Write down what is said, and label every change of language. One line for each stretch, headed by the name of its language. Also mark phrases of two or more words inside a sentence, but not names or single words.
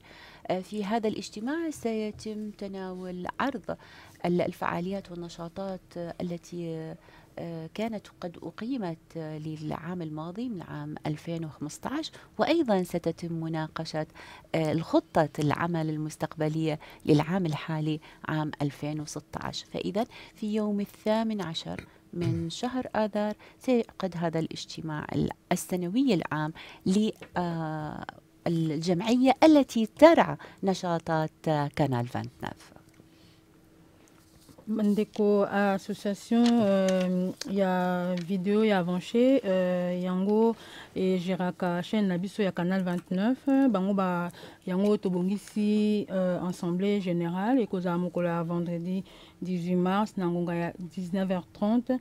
Arabic: في هذا الاجتماع سيتم تناول عرض الفعاليات والنشاطات التي كانت قد أقيمت للعام الماضي من عام 2015، وأيضا ستتم مناقشة الخطة العمل المستقبلية للعام الحالي عام 2016. فإذا في يوم 18 من شهر آذار سيعقد هذا الاجتماع السنوي العام للجمعية التي ترعى نشاطات كانال 29.
Lingala: Ndeko association ya vidéo ya Avanchet yango géraka chaîne na biso ya Canal 29 bango ba yango tobongisi
French: assemblée générale
Lingala: ekozala mokolo ya
French: vendredi 18 mars
Lingala: na ngonga ya 19h30